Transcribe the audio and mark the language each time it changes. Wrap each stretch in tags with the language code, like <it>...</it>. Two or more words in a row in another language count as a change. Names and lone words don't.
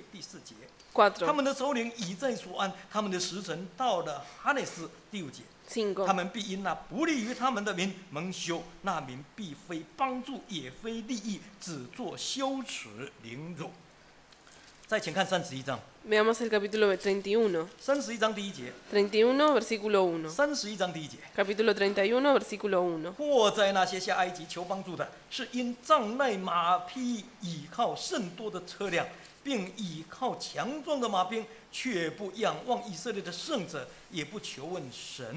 <zh>第4节，他 4. 们的首领已在所安，他们的时辰到了哈内斯。第5节，他 5. 们必因那不利于他们的民蒙羞，那民必非帮助，也非利益，只做羞耻凌辱。再请看31章，</zh> <es>Veamos el capítulo 31.</es> <zh>31 章第1节，</zh> <es>31, versículo 1.</es> <zh>31章第1节。</zh> <es>Capítulo 31, versículo 1.</es> <zh>或在那些下埃及求帮助的，是因仗赖马匹，倚靠甚多的车辆，并倚靠强壮的马兵，却不仰望以色列的圣者，也不求问神。</zh>